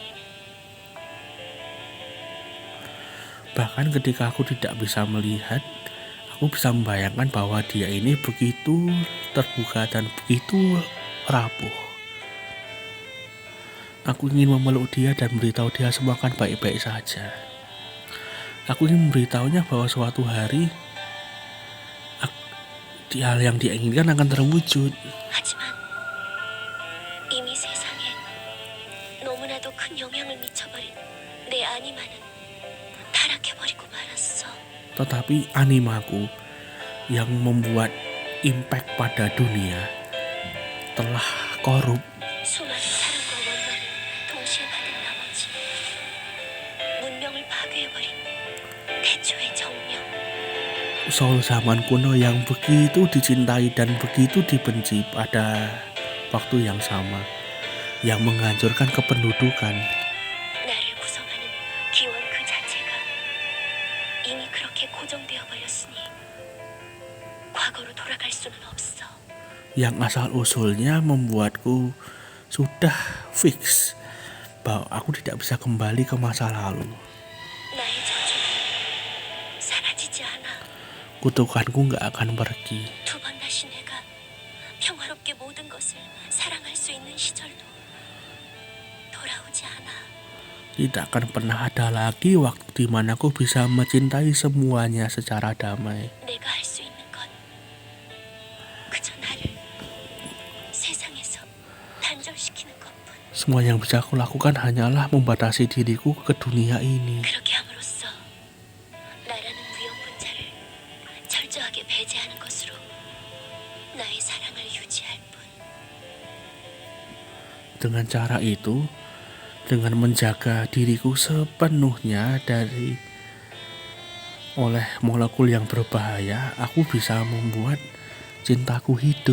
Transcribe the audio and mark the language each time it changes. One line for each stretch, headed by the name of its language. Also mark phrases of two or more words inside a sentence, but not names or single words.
Indonesian: Bahkan ketika aku tidak bisa melihat, aku bisa membayangkan bahwa dia ini begitu terbuka dan begitu rapuh. Aku ingin memeluk dia dan memberitahu dia semua akan baik-baik saja. Aku ingin memberitahunya bahwa suatu hari hal yang dia inginkan akan terwujud.
Korean: 하지만 이미 세상에 너무나도 큰 영향을 미쳐버린 내 아니마는 타락해버리고 말았어.
Indonesian: Tetapi animaku yang membuat impact pada dunia telah korup.
Korean: 수많은 사랑과 원망을 동시에 받은 나머지 문명을 파괴해버린 태초의 정령.
Indonesian: Soul zaman kuno yang begitu dicintai dan begitu dibenci pada waktu yang sama, yang menghancurkan kependudukan.
Korean: 나를 구성하는 기원 그 자체가 이미 그렇게 고정되어 버렸으니 과거로 돌아갈 수는 없어.
Indonesian: Yang asal-usulnya membuatku sudah fix bahwa aku tidak bisa kembali ke masa lalu.
Korean: 나의 저주는 사라지지 않아.
Indonesian: Kutukanku gak akan pergi.
Korean: 두 번 다시 내가 평화롭게 모든 것을 사랑할 수 있는 시절도 돌아오지 않아.
Indonesian: Tidak akan pernah ada lagi waktu di mana aku bisa mencintai semuanya secara damai.
Korean: 내가 할 수 있는 건 그저 나를 세상에서 단절시키는 것뿐.
Indonesian: Semua yang bisa aku lakukan hanyalah membatasi diriku ke dunia ini.
Korean: 그렇게 함으로써 나라는 위험분자를 철저하게 배제하는 것으로 나의 사랑을 유지할 뿐.
Indonesian: Dengan cara itu, dengan menjaga diriku sepenuhnya oleh molekul yang berbahaya, aku bisa membuat cintaku hidup.